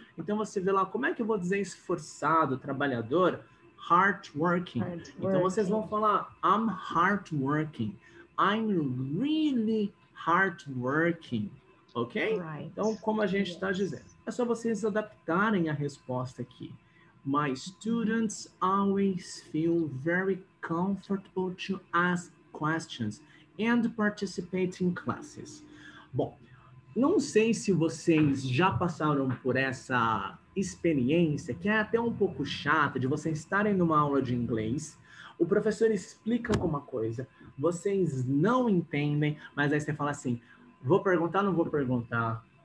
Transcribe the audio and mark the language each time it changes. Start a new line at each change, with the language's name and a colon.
Portuguese: Então você vê lá, como é que eu vou dizer esforçado, trabalhador? Hardworking. Então vocês vão falar,
English: I'm hardworking. I'm really hardworking. Ok?
Portuguese: Então, como a gente está dizendo, é só vocês adaptarem a resposta aqui.
English: My students always feel very comfortable to ask questions and participate in classes.
Portuguese: Bom, não sei se vocês já passaram por essa experiência, que é até um pouco chata, de vocês estarem numa aula de inglês, o professor explica alguma coisa, vocês não entendem, mas aí você fala assim, vou perguntar, não vou perguntar.